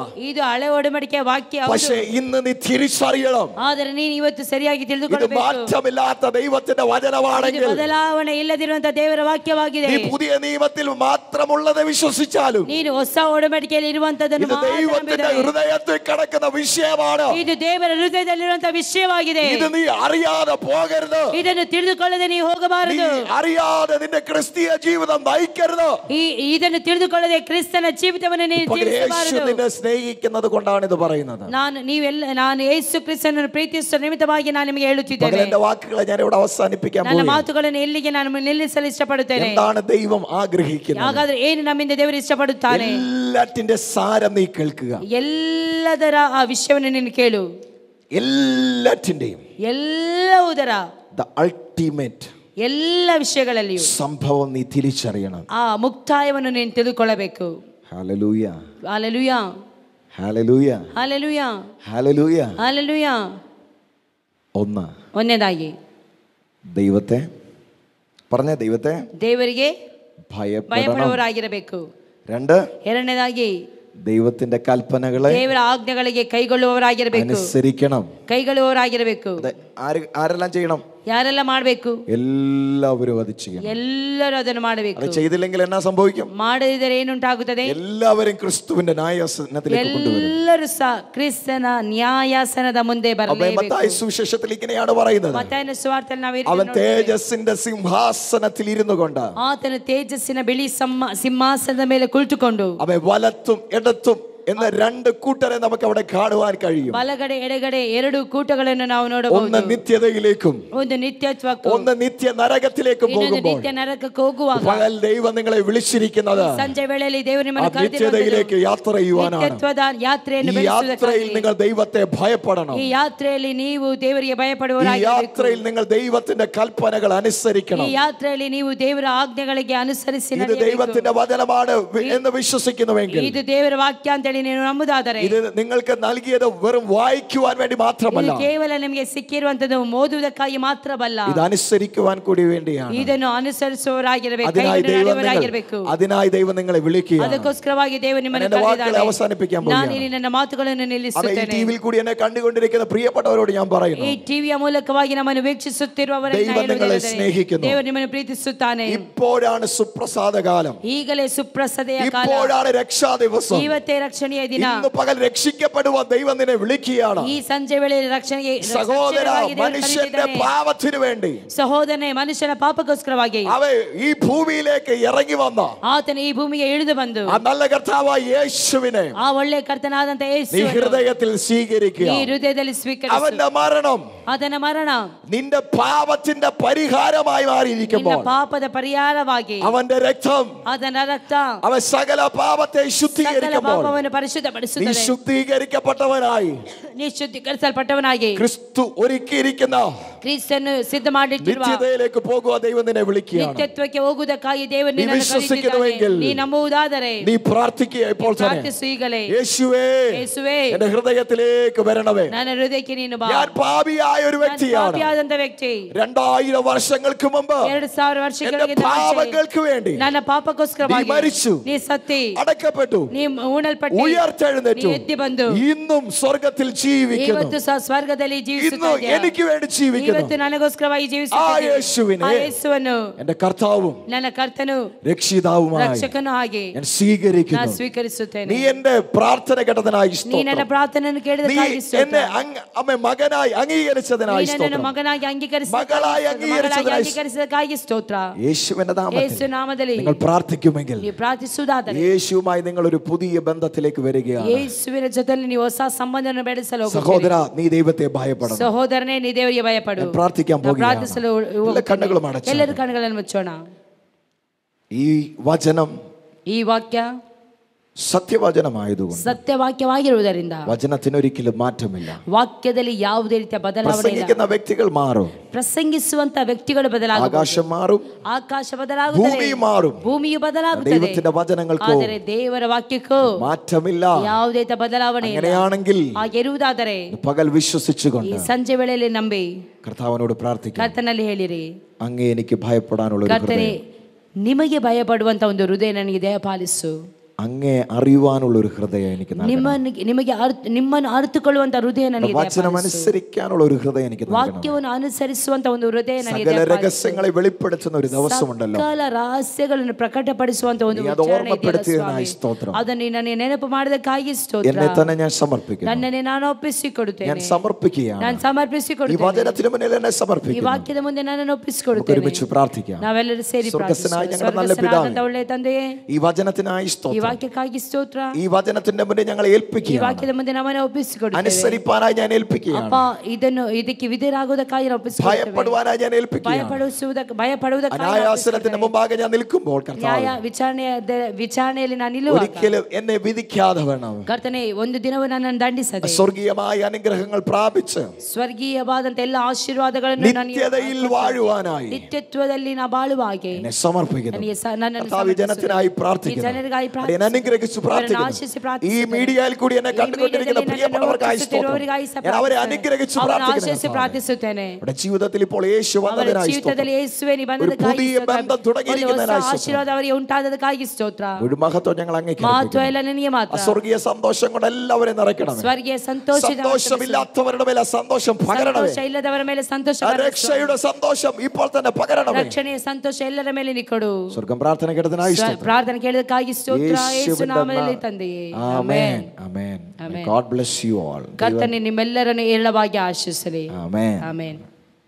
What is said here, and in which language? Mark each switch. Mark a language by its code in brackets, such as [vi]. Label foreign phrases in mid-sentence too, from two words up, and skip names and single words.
[kn] ಇದು ಹಳೆ ಒಡಂಬಡಿಕೆ ವಾಕ್ಯ. [ml] പക്ഷേ ഇന്ന് നീ തിരിച്ചറിയണം, [kn] ಆದರೆ ನೀನು ಇವತ್ತು ಸರಿಯಾಗಿ ತಿಳಿದುಕೊಳ್ಳಬೇಕು, [ml] മാറ്റമില്ലാത്ത ദൈവത്തിന്റെ വചനമാണെങ്കിൽ, [kn] ಬದಲಾವಣೆ ಇಲ್ಲದಿರುವಂತಹ ದೇವರ ವಾಕ್ಯವಾಗಿದೆ. [ml] നീ പുതിയ നിയമത്തിൽ മാത്രമുള്ളത് വിശ്വസിച്ചാലും [kn] ನೀನು ಹೊಸ ಒಡಂಬಡಿಕೆಯಲ್ಲಿ ಇರುವಂತದ್ದನ್ನು [ml] ദൈവത്തിന്റെ ഹൃദയത്തിൽ കിടക്കുന്ന വിഷയമാണ്. [kn] ಇದು ದೇವರ ಹೃದಯದಲ್ಲಿರುವಂತಹ ವಿಷಯವಾಗಿದೆ. [ml] ഇത് നീ അറിയാതെ പോകരുത്, [kn] ಇದನ್ನು ತಿಳಿದುಕೊಳ್ಳದೆ ನೀವು ಹೋಗಬಾರದು. [ml] അറിയാതെ നിന്റെ ക്രിസ്തീയ ജീവിതം നയിക്കരുത്. [kn] ಇದನ್ನು ತಿಳಿದುಕೊಳ್ಳದೆ ಕ್ರಿಸ್ತನ ಜೀವಿತವನ್ನು ನೀನು ಜೀವಿಸಬಾರದು. [ml] നിന്നെ സ്നേഹിക്കുന്നത് കൊണ്ടാണ് ഇത് പറയുന്നത്. [kn] ನಾನು ಯೇಸು ಕ್ರಿಸ್ತನನ್ನು ಪ್ರೀತಿಸುವ ನಿಮಿತ್ತವಾಗಿ ನಾನು ನಿಮಗೆ ಹೇಳುತ್ತಿದ್ದೇನೆ. [ml] എന്റെ വാക്കുകളെ ഞാൻ ഇവിടെ അവസാനിപ്പിക്കാൻ പോകുന്നു. [kn] ನನ್ನ ಮಾತುಗಳನ್ನು ಎಲ್ಲಿಗೆ ನಾನು ನಿಲ್ಲಿಸಲು ಇಷ್ಟಪಡುತ್ತೇನೆ. [ml] എന്താണ് ദൈവം ആഗ്രഹിക്കുന്നത്? [kn] ಹಾಗಾದ್ರೆ ಏನು ನಮ್ಮಿಂದ ದೇವರು ಇಷ್ಟಪಡುತ್ತಾನೆ? [ml] എല്ലാറ്റിന്റെ സാരം നീ കേൾക്കുക. [kn] ಎಲ್ಲದರ ಆ ವಿಷಯವನ್ನು ನೀನು ಕೇಳು. [ml] എല്ലാറ്റിന്റെയും [kn] ಎಲ್ಲವುದರ [en] the ultimate [kn] ಎಲ್ಲ ವಿಷಯಗಳಲ್ಲಿಯೂ [ml] സംഭവം നീ തിരിച്ചറിയണം. [kn] ಆ ಮುಕ್ತಾಯವನ್ನು ನೀನು ತಿಳಿದುಕೊಳ್ಳಬೇಕು. [ml] ഹല്ലേലൂയ, ഹല്ലേലൂയ, ഹല്ലേലൂയ, ഹല്ലേലൂയ, ഹല്ലേലൂയ, ഹല്ലേലൂയ. ಒಂದನೇದಾಗಿ ദൈവത്തെ പറഞ്ഞ ദൈവത്തെ [kn] ದೇವರಿಗೆ [ml] ഭയപ്പെടണം. [kn] ಆಗಿರಬೇಕು. ಎರಡನೇದಾಗಿ [ml] ദൈവത്തിന്റെ കൽപ്പനകളെ [kn] ದೇವರ ಆಜ್ಞೆಗಳಿಗೆ ಕೈಗೊಳ್ಳುವವರಾಗಿರಬೇಕು, [ml] അനുസരിക്കണം. [kn] ಕೈಗೊಳ್ಳುವವರಾಗಿರಬೇಕು. [ml] ആരെല്ലാം ചെയ്യണം? [kn] ಯಾರೆಲ್ಲ ಮಾಡಬೇಕು? [ml] എല്ലാവരും അത് ചെയ്യണം. [kn] ಎಲ್ಲರೂ ಅದನ್ನು ಮಾಡಬೇಕು. [ml] അത് ചെയ്തില്ലെങ്കിൽ എന്നാ സംഭവിക്കും? [kn] ಮಾಡದಿದ್ದರೆ ಏನುಂಟಾಗುತ್ತದೆ? [ml] എല്ലാവരും ക്രിസ്തുവിന്റെ ന്യായാസനത്തിലേക്ക് കൊണ്ടുവരും. [kn] ಎಲ್ಲರೂ ಸಹ ಕ್ರಿಸ್ತನ ನ್ಯಾಯಾಸನದ ಮುಂದೆ ಬರಲೇಬೇಕು. [ml] മത്തായി സുവിശേഷത്തിൽ ഇങ്ങനെയാണ് പറയുന്നത്. [kn] ಮತ್ತಾಯನ ಸುವಾರ್ತೆಯಲ್ಲಿ ನಾವು [ml] അവൻ തേജസ്സിന്റെ സിംഹാസനത്തിൽ ഇരുന്നു കൊണ്ട്, [kn] ಆತನು ತೇಜಸ್ಸಿನ ಬಿಳಿ ಸಿಂಹಾಸನದ ಮೇಲೆ ಕುಳಿತುಕೊಂಡು, [ml] അവൻ വലത്തും ഇടത്തും എന്ന രണ്ട് കൂട്ടരെ നമുക്ക് അവിടെ കാണുവാൻ കഴിയും. [kn] ಬಲಗಡೆ ಎಡಗಡೆ ಎರಡು ಕೂಟಗಳನ್ನು ನಾವು ನೋಡಬಹುದು. [ml] ഒന്ന് നിത്യതയിലേക്കും [kn] ಒಂದು ನಿತ್ಯತ್ವಕ್ಕೂ, [ml] ഒന്ന് നിത്യ നരകത്തിലേക്കും പോകുമ്പോൾ, [kn] ನಿತ್ಯ ನರಕಕ್ಕೆ ಹೋಗುವಾಗ [ml] പകൽ ദൈവം നിങ്ങളെ വിളിച്ചിരിക്കുന്നത് [kn] ಸಂಜೆ ವೇಳೆಯಲ್ಲಿ ದೇವರು ನಿಮ್ಮನ್ನು [ml] നിത്യതയിലേക്ക് യാത്ര ചെയ്യുവാനാണ്. [kn] ನಿತ್ಯತ್ವದ ಯಾತ್ರೆಯನ್ನು [ml] ഈ യാത്രയിൽ നിങ്ങൾ ദൈവത്തെ ഭയപ്പെടണം. [kn] ಈ ಯಾತ್ರೆಯಲ್ಲಿ ನೀವು ದೇವರಿಗೆ [ml] ഈ [kn] ಭಯಪಡುವವರಾಗಿರಬೇಕು. [ml] യാത്രയിൽ നിങ്ങൾ ദൈവത്തിന്റെ കൽപ്പനകൾ അനുസരിക്കണം. [kn] ಈ ಯಾತ್ರೆಯಲ್ಲಿ ನೀವು ದೇವರ ಆಜ್ಞೆಗಳಿಗೆ ಅನುಸರಿಸಿ [ml] ഇത് [kn] ನಡೆಯಬೇಕು. [ml] ദൈവത്തിന്റെ വചനമാണ് എന്ന് വിശ്വസിക്കുന്നുവെങ്കിൽ, [kn] ಇದು ದೇವರ ವಾಕ್ಯ ಅಂತ ಹೇಳಿ ನೀವು ನಂಬುದಾದರೆ, [ml] ഇത് നിങ്ങൾക്ക് നൽകിയത് വെറും വായിക്കുവാൻ വേണ്ടി മാത്രമല്ല, [kn] ಇದು ಕೇವಲ ನಿಮಗೆ ಸಿಕ್ಕಿರುವಂತದ್ದು ಓದುವುದಕ್ಕಾಗಿ ಮಾತ್ರವಲ್ಲ, [ml] ഇത് അനുസരിക്കുവാൻ കൂടി വേണ്ടിയാണ്. [kn] ಇದನ್ನು ಅನುಸರಿಸುವವರಾಗಿರಬೇಕು, [ml] അതിനായി ദൈവം നിങ്ങളെ വിളിക്കുക. [kn] ಅದಕ್ಕೋಸ್ಕರವಾಗಿ ದೇವರು ನಿಮ್ಮನ್ನು [ml] വാക്കുകളെ അവസാനിപ്പിക്കാൻ [kn] ನಾನು ಇಲ್ಲಿ ನನ್ನ ಮಾತುಗಳನ್ನು ನಿಲ್ಲಿಸುತ್ತೇನೆ. [ml] ടിവിയിൽ കൂടി എന്നെ കണ്ടുകൊണ്ടിരിക്കുന്ന പ്രിയപ്പെട്ടവരോട് ഞാൻ പറയുന്നു, [kn] ಈ ಟಿವಿಯ ಮೂಲಕವಾಗಿ ನಮ್ಮನ್ನು ವೀಕ್ಷಿಸುತ್ತಿರುವವರನ್ನು ದೇವರು ನಿಮ್ಮನ್ನು ಪ್ರೀತಿಸುತ್ತಾನೆ. [ml] ഇപ്പോഴാണ് സുപ്രസാദ കാലം, [kn] ಈಗಲೇ ಸುಪ್ರಸದೆಯ ಕಾಲ, [ml] ഇപ്പോഴാണ് രക്ഷാ ദിവസം. [kn] ಇವತ್ತೇ ರಕ್ಷಣೆಯ ದಿನ. [ml] ഇന്ന് പകൽ രക്ഷിക്കപ്പെടുവാൻ ദൈവം നിന്നെ വിളിക്കുകയാണ്. [kn] ಈ ಸಂಜೆ ವೇಳೆಯಲ್ಲಿ ರಕ್ಷಣೆಗೆ [ml] സഹോദര, മനുഷ്യന്റെ പാപത്തിനു വേണ്ടി, [kn] ಸಹೋದರನೇ, ಮನುಷ್ಯನ ಪಾಪಕ್ಕೋಸ್ಕರವಾಗಿ [ml] അവൻ ഈ ഭൂമിയിലേക്ക് ഇറങ്ങി വന്ന [kn] ಆತನು ಈ ಭೂಮಿಗೆ ಇಳಿದು ಬಂದು [ml] ആ നല്ല കർത്താവായ യേശുവിനെ [kn] ಆ ಒಳ್ಳೆ ಕರ್ತನಾದಂತ [ml] നീ [kn] ಯೇಸುವನ್ನು [ml] ഹൃദയത്തിൽ സ്വീകരിക്കുക. [kn] ಈ ಹೃದಯದಲ್ಲಿ ಸ್ವೀಕರಿಸು. [ml] അവന്റെ മരണം [kn] ಆತನ ಮರಣ [ml] നിന്റെ പാപത്തിന്റെ പരിഹാരമായി [kn] ನಿನ್ನ [ml] മാറിയിരിക്കുമ്പോൾ, [kn] ಪಾಪದ ಪರಿಹಾರವಾಗಿ [ml] അവന്റെ രക്തം [kn] ಆತನ ರಕ್ತ [ml] അവൻ സകല പാപത്തെ [kn] ಸಕಲ [ml] ശുദ്ധീകരിക്കുമ്പോൾ, [kn] ಪಾಪವನ್ನು [ml] നീ [kn] ಪರಿಶುದ್ಧಪಡಿಸುತ್ತದೆ. [ml] ശുദ്ധീകരിക്കപ്പെട്ടവനായി [kn] ನೀ ಶುದ್ಧೀಕರಿಸಲ್ಪಟ್ಟವನಾಗಿ [ml] ക്രിസ്തു ഒരുക്കിയിരിക്കുന്ന [kn] ಕ್ರಿಸ್ತನು ಸಿದ್ಧ ಮಾಡಿಟ್ಟಿರುವ [ml] നിത്യതയിലേക്ക് പോകുക ദൈവം നിന്നെ വിളിക്കുകയാണ്. [kn] ನಿತ್ಯತ್ವಕ್ಕೆ ಹೋಗುವುದಕ್ಕಾಗಿ ದೇವರು ನಿನ್ನನ್ನು [ml] വിശ്വസിക്കുന്നുവെങ്കിൽ, [kn] ಕರೆದಿದ್ದಾನೆ. ನೀ ನಂಬುವುದಾದರೆ [ml] നീ പ്രാർത്ഥിക്കുക ഇപ്പോൾ തന്നെ, [kn] ಪ್ರಾರ್ಥಿಸು ಈಗಲೇ. [ml] യേശുവേ, [kn] ಯೇಸುವೇ, [ml] എന്റെ ഹൃദയത്തിലേക്ക് വരണമേ. [kn] ನನ್ನ ಹೃದಯಕ್ಕೆ ನೀನು ಬಾ. [ml] ഞാൻ പാപിയായ ഒരു വ്യക്തിയാണ്. [kn] ಪಾಪಿಯಾದಂತ ವ್ಯಕ್ತಿ. [ml] 2000 വർഷങ്ങൾക്ക് മുമ്പ് [kn] 2000 ವರ್ಷಗಳಿಗೆ [ml] എന്റെ പാപങ്ങൾക്ക് വേണ്ടി [kn] ನನ್ನ ಪಾಪಕ್ಕೋಸ್ಕರವಾಗಿ [ml] നീ മരിച്ചു, [kn] ನೀ ಸತ್ತಿ, [ml] അടക്കപ്പെട്ടു, [kn] ನೀ ಉಣಲ್ಪಟ್ಟಿ, [ml] ഉയർത്തെഴുന്നേറ്റു, [kn] ನೀ ಎದ್ದು ಬಂದು [ml] ഇന്നും സ്വർഗത്തിൽ ജീവിക്കുന്നു. [kn] ಇವತ್ತು ಸಹ ಸ್ವರ್ಗದಲ್ಲಿ [ml] ഇന്നും [kn] ಜೀವಿಸುತ್ತಿದ್ದೀಯ. [ml] എനിക്ക് വേണ്ടി ജീവിക്കുന്നു. [kn] ಇವತ್ತು ನನಗೋಸ್ಕರವಾಗಿ [ml] ആ [kn] ಜೀವಿಸುತ್ತಿದ್ದೀಯ. [ml] യേശുവിനെ [kn] ಆ ಯೇಸುವನ್ನು [ml] എന്റെ കർത്താവും [kn] ನನ್ನ ಕರ್ತನು [ml] രക്ഷിതാവുമായി [kn] ರಕ್ಷಕನು ಹಾಗೆ [ml] ഞാൻ സ്വീകരിക്കുന്നു. [kn] ನಾನು ಸ್ವೀಕರಿಸುತ್ತೇನೆ. [ml] നീ എന്റെ പ്രാർത്ഥന കേട്ടതിനായി [kn] ನೀ ನನ್ನ [ml] സ്തോത്രം. [kn] ಪ್ರಾರ್ಥನೆಯನ್ನು [ml] നീ [kn] ಕೇಳಿದಕ್ಕಾಗಿ [ml] എന്നെ [kn] ಸ್ತೋತ್ರ. [ml] മകനായി അംഗീകരിച്ചതിനായി [kn] ನೀ ನನ್ನನ್ನು [ml] സ്തോത്രം. [kn] ಮಗನಾಗಿ [ml] മകളായി [kn] ಅಂಗೀಕರಿಸಿದಕ್ಕಾಗಿ ಸ್ತೋತ್ರ. [ml] യേശുവിന്റെ [kn] ಯೇಸು ನಾಮದಲ್ಲಿ [ml] നിങ്ങൾ പ്രാർത്ഥിക്കുമെങ്കിൽ, [kn] ನೀವು ಪ್ರಾರ್ಥಿಸುವುದಾದರೆ [ml] യേശുവുമായി നിങ്ങൾ ഒരു പുതിയ ബന്ധത്തിലേക്ക് വരികയാണ്. [kn] ಯೇಸುವಿನ ಜೊತೆಯಲ್ಲಿ ನೀವು ಹೊಸ ಸಂಬಂಧವನ್ನು ಬೆಳೆಸಲು ಹೋಗುತ್ತೀರಿ. [ml] സഹോദര, നീ ദൈവത്തെ ഭയപ്പെടണം. [kn] ಸಹೋದರನೇ, ನೀ ದೇವರಿಗೆ ಭಯಪಡು. [ml] ഞാൻ പ്രാർത്ഥിക്കാൻ പോകുകയാണ്. [kn] ಪ್ರಾರ್ಥಿಸಲು [ml] എല്ലാ കണ്ണുകളും അടച്ചു. [kn] ಎಲ್ಲರೂ ಕಣ್ಣುಗಳನ್ನು ಮುಚ್ಚೋಣ. [ml] ഈ വചനം [kn] ಈ ವಾಕ್ಯ [ml] സത്യവചനമായതുകൊണ്ട് [kn] ಸತ್ಯವಾಕ್ಯವಾಗಿರುವುದರಿಂದ [ml] വചനത്തിനൊരിക്കലും മാറ്റമില്ല. [kn] ವಾಕ್ಯದಲ್ಲಿ ಯಾವುದೇ ರೀತಿಯ ಬದಲಾವಣೆ ಇಲ್ಲ. [ml] പ്രസംഗിക്കുന്ന വ്യക്തികൾ മാറും, [kn] ಪ್ರಸಂಗಿಸುವಂತ ವ್ಯಕ್ತಿಗಳು ಬದಲಾಗುತ್ತಾರೆ, [ml] ആകാശം മാറും, [kn] ಆಕಾಶ ಬದಲಾಗುತ್ತದೆ, [ml] ഭൂമി മാറും, [kn] ಭೂಮಿಯು ಬದಲಾಗುತ್ತದೆ. [ml] ദൈവത്തിന്റെ വചനങ്ങൾക്കോ [kn] ಆದರೆ ದೇವರ ವಾಕ್ಯಕ್ಕೂ [ml] മാറ്റമില്ല. [kn] ಯಾವುದೇ ರೀತಿಯ ಬದಲಾವಣೆ ಇಲ್ಲ. [ml] അങ്ങനെയാണെങ്കിൽ [kn] ಹಾಗಿರುವುದಾದರೆ [ml] പകൽ [kn] ಈ [ml] വിശ്വസിച്ചുകൊണ്ട് [kn] ಸಂಜೆ ವೇಳೆಯಲ್ಲಿ ನಂಬಿ [ml] കർത്താവിനോട് പ്രാർത്ഥിക്കാം. [kn] ಕರ್ತನಲ್ಲಿ ಹೇಳಿರಿ, [ml] അങ്ങേ എനിക്ക് ഭയപ്പെടാനുള്ള ഒരു [kn] ಕರ್ತನೆ, [ml] ഹൃദയം, [kn] ನಿಮಗೆ ಭಯಪಡುವಂತ ಒಂದು ಹೃದಯ ನನಗೆ ದಯಪಾಲಿಸು. [ml] അങ്ങേ അറിയുവാനുള്ള ഒരു ഹൃദയം എനിക്ക് നൽകണം. [kn] ನಿಮ್ಮನ್ನು ಅರಿತುಕೊಳ್ಳುವಂತ ಹೃದಯ ನನಗೆ [ml] വചനം അനുസരിക്കാനുള്ള ഒരു ഹൃദയം എനിക്ക് നൽകണം. [kn] ವಾಕ್ಯವನ್ನು ಅನುಸರಿಸುವಂತ ಒಂದು ಹೃದಯ ನನಗೆ [ml] സകല രഹസ്യങ്ങളെ വെളിപ്പെടുത്തുന്ന ഒരു ദിവസമുണ്ടല്ലോ, [kn] ಸಕಲ ರಹಸ್ಯಗಳನ್ನು ಪ್ರಕಟಪಡಿಸುವಂತ ಒಂದು [ml] നീ അത് ഓർമ്മപ്പെടുത്തിയതിനായി സ്തോത്രം. [kn] ಅದನ್ನು ನನಗೆ ನೆನಪು ಮಾಡದಕ್ಕಾಗಿ ಸ್ತೋತ್ರ. [ml] എന്നെ തന്നെ ഞാൻ സമർപ്പിക്കുന്നു. [kn] ನನ್ನನ್ನೇ ನಾನು ಒಪ್ಪಿಸಿಕೊಡುತ್ತೇನೆ. [ml] ഞാൻ സമർപ്പിക്കുകയാണ്. [kn] ನಾನು [ml] ഈ [kn] ಸಮರ್ಪಿಸಿಕೊಡುತ್ತೇನೆ. [ml] വചനത്തിന് മുന്നിൽ എന്നെ [kn] ಈ [ml] സമർപ്പിക്കുന്നു. [kn] ವಾಕ್ಯದ ಮುಂದೆ ನನ್ನನ್ನು [ml] നമുക്ക് [kn] ಒಪ್ಪಿಸಿಕೊಡುತ್ತೇನೆ. [ml] ഒരുമിച്ച് പ്രാർത്ഥിക്കാം. [kn] ನಾವೆಲ್ಲರೂ ಸೇರಿ [ml] സ്വർഗ്ഗസ്ഥനായ [kn] ಪ್ರಾರ್ಥಿಸೋಣ. [ml] ഞങ്ങളുടെ നല്ല പിതാവേ, [kn] ಸ್ವರ್ಗಸ್ಥನಾದಂತ ಒಳ್ಳೆಯ ತಂದೆಯೇ, [ml] ഈ വചനത്തിനായി [kn] ಈ [ml] സ്തോത്രം. [kn] ವಾಕ್ಯಕ್ಕಾಗಿ ಸ್ತೋತ್ರ. [ml] ഈ വചനത്തിന്റെ മുന്നിൽ ഞങ്ങളെ [kn] ಈ [ml] ഏൽപ്പിക്കുകയാണ്. [kn] ವಾಕ್ಯದ ಮುಂದೆ ನಮ್ಮನ್ನು ಒಪ್ಪಿಸಿಕೊಡುತ್ತೇವೆ. [ml] അനുസരിപ്പാനായി ഞാൻ ഏൽപ്പിക്കുകയാണ്. [kn] ಅಪ್ಪ, ಇದಕ್ಕೆ ವಿಧೇಯರಾಗುವುದಕ್ಕಾಗಿ ನಾವು ಒಪ್ಪಿಸಿಕೊಡುತ್ತೇವೆ. [ml] ഭയപ്പെടുവാനായി ഞാൻ ഏൽപ്പിക്കുകയാണ്. [kn] ಭಯಪಡುವುದಕ್ಕಾಗಿ [ml] ന്യായാസനത്തിന്റെ മുമ്പാകെ ഞാൻ നിൽക്കുമ്പോൾ കർത്താവേ, [kn] ನ್ಯಾಯ ವಿಚಾರಣೆಯಲ್ಲಿ ನಾನು ನಿಲ್ಲುವಾಗ [ml] ഒരിക്കലും എന്നെ വിധിക്കാതെ വേണം. [kn] ಕರ್ತನೇ, ಒಂದು ದಿನವೂ ನನ್ನನ್ನು ದಂಡಿಸದೆ [ml] സ്വർഗീയമായ അനുഗ്രഹങ്ങൾ പ്രാപിച്ച് [kn] ಸ್ವರ್ಗೀಯವಾದಂತ ಎಲ್ಲ ಆಶೀರ್ವಾದಗಳನ್ನು [ml] നിത്യതയിൽ വാഴുവാനായി [kn] ನಿತ್ಯತ್ವದಲ್ಲಿ ನಾ ಬಾಳುವ ಹಾಗೆ [ml] എന്നെ സമർപ്പിക്കുന്നു. [kn] ನನಗೆ ನನ್ನನ್ನು [ml] കർത്താവേ, ജനത്തിനായി [kn] ಈ [ml] പ്രാർത്ഥിക്കുന്നു. [kn] ಜನರಿಗಾಗಿ [ml] അടിയന്റെ ഇങ്ങനെ അനുഗ്രഹിച്ച് പ്രാർത്ഥിക്കുന്നു. ഈ മീഡിയയിൽ കൂടി എന്നെ കണ്ടുകൊണ്ടിരിക്കുന്ന പ്രിയപ്പെട്ടവർക്കായി സ്തോത്രം. ഞാൻ അവരെ അനുഗ്രഹിച്ച് പ്രാർത്ഥിക്കുന്നു. അവരുടെ ജീവിതത്തിൽ ഇപ്പോൾ യേശു വന്നതിനായി സ്തോത്രം. ഒരു പുതിയ ബന്ധം തുടങ്ങിയിരിക്കുന്നതിനായി സ്തോത്രം. ഒരു മഹത്വം ഞങ്ങൾ അങ്ങേക്ക്. സ്വർഗീയ സന്തോഷം കൊണ്ട് എല്ലാവരെയും നിറയ്ക്കണം. സന്തോഷമില്ലാത്തവരുടെ മേലെ സന്തോഷം പകരണമേ. രക്ഷയുടെ സന്തോഷം ഇപ്പോൾ തന്നെ പകരണമേ. [kn] ಸಂತೋಷ ಎಲ್ಲರ ಮೇಲೆ ನಿಕ್ಕಡು. [ml] സ്വർഗ്ഗം പ്രാർത്ഥന കേട്ടതിനായി സ്തോത്രം. [kn] ಪ್ರಾರ್ಥನೆ ಕೇಳಿದಕ್ಕಾಗಿ ಸ್ತೋತ್ರ ಯೇಸುವಿನ ನಾಮದಲ್ಲಿ ತಂದೆಯೇ. ಆಮೆನ್. ಆಮೆನ್. [en] God bless you all. [kn] ಕರ್ತನೇ ನಿಮ್ಮೆಲ್ಲರನ್ನು ಏರಳವಾಗಿ ಆಶೀರ್ವದಿಸಲಿ. ಆಮೆನ್. ಆಮೆನ್.